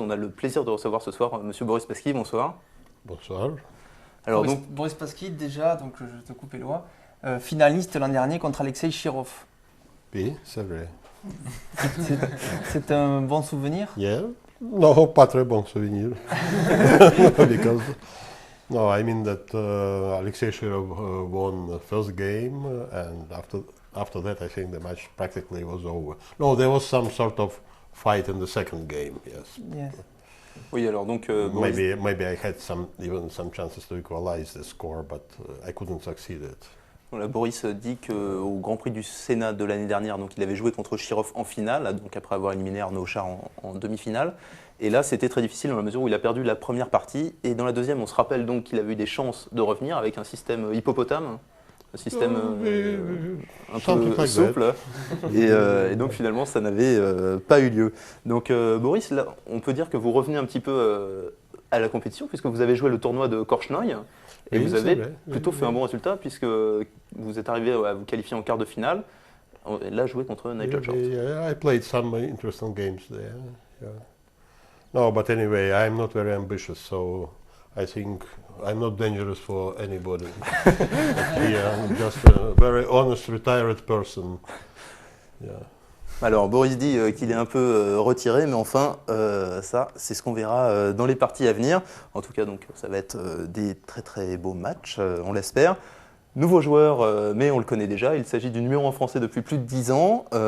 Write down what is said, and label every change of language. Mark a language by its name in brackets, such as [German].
[French] On a le plaisir de recevoir ce soir Monsieur Boris Pasky. Bonsoir. Bonsoir. Alors Boris Pasky, déjà, donc je te coupe Éloi, finaliste l'an dernier contre Alexei Chirov. Oui, c'est vrai. C'est un bon souvenir? [English] Yeah. [French] No, pas très bon souvenir. [English] Because no, I mean that Alexei Shirov won the first game, and after that, I think the match practically was over. No, there was some sort of fight in the second game. Yes. Yes. [French] oui, alors donc Boris, [English] Maybe I had even some chances to equalize the score, but I couldn't succeed it. [French] voilà, Boris dit qu'au Grand Prix du Sénat de l'année dernière, donc il avait joué contre Chirov en finale, donc après avoir éliminé Arnaud Auchard en demi-finale. Et là, c'était très difficile dans la mesure où il a perdu la première partie. Et dans la deuxième, on se rappelle donc qu'il avait eu des chances de revenir avec un système hippopotame, un système un [English] Something [French] peu [English] like [French] souple. Et donc finalement, ça n'avait pas eu lieu. Donc Boris, là, on peut dire que vous revenez un petit peu à la compétition, puisque vous avez joué le tournoi de Korchnoi. Et Oui, vous c'est avez vrai. plutôt Oui, fait un oui. bon résultat, puisque vous êtes arrivé à vous qualifier en quart de finale. Et là, joué contre Nigel Short. [English] Yeah, I played some interesting games there. Yeah. No, but anyway, I'm not very ambitious, so I think I'm not dangerous for anybody. Yeah, I'm just a very honest, retired person. Yeah. [French] Alors, Boris dit qu'il est un peu retiré, mais enfin, ça, c'est ce qu'on verra dans les parties à venir. En tout cas, donc, ça va être des très très beaux matchs, on l'espère. Nouveau joueur, mais on le connaît déjà. Il s'agit du numéro 1 français depuis plus de 10 ans.